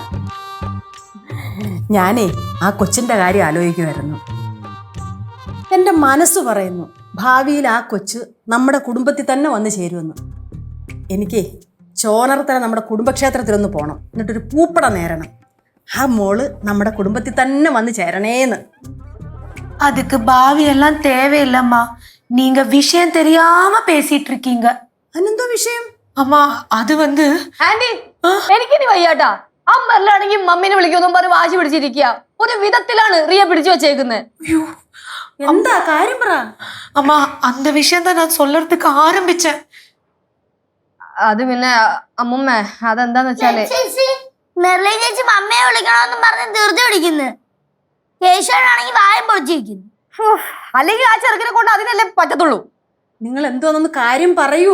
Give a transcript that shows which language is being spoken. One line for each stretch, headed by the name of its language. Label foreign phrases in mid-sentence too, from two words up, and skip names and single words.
Malayalam: ഞാനേ ആ കൊച്ചിന്റെ കാര്യം ആലോചിക്കുമായിരുന്നു. എൻ്റെ മനസ്സ് പറയുന്നു ഭാവിയിൽ ആ കൊച്ച് നമ്മുടെ കുടുംബത്തിൽ തന്നെ വന്ന് ചേരുമെന്ന്. എനിക്ക് ചോനർത്തല നമ്മുടെ കുടുംബക്ഷേത്രത്തിലൊന്ന് പോകണം, എന്നിട്ടൊരു പൂപ്പട നേരണം. ആ മോള് നമ്മുടെ കുടുംബത്തിൽ തന്നെ വന്ന് ചേരണേന്ന്.
Tamil: அதுக்கு பாவி எல்லாம் தேவையில்லம்மா. நீங்க விஷயம் தெரியாம பேசிட்டு இருக்கீங்க.
Malayalam: അതെന്തോ വിഷയം?
Tamil: அம்மா அது வந்து
Malayalam: ആന്റി, എനിക്കിനി വയ്യാട്ടാ. അമ്മല്ലാണെങ്കിൽ മമ്മീനെ വിളിക്കൊന്നും പറഞ്ഞ് വാശി പിടിച്ചിരിക്കുക. ഒരു വിധത്തിലാണ് റിയ പിടിച്ചു വെച്ചേക്കുന്നത്. എന്താ കാര്യം പറ.
Tamil: அம்மா அந்த விஷயம் தான் நான் சொல்றதுக்கு ஆரம்பிச்சேன்.
Malayalam: അത് പിന്നെ അമ്മുമ്മ, അതെന്താന്ന് വെച്ചാല് മെർലിൻ ചേച്ചി മമ്മയെ വിളിക്കണമെന്നും പറഞ്ഞ് ധൃതി പിടിക്കുന്നു. കേശവനാണെങ്കിൽ വായം പൊളിച്ചിരിക്കുന്നു. അല്ലെങ്കിൽ ആ ചെറുക്കിനെ കൊണ്ട് അതിനല്ലേ പറ്റത്തുള്ളൂ. നിങ്ങൾ എന്തോന്നൊന്ന് കാര്യം പറയൂ.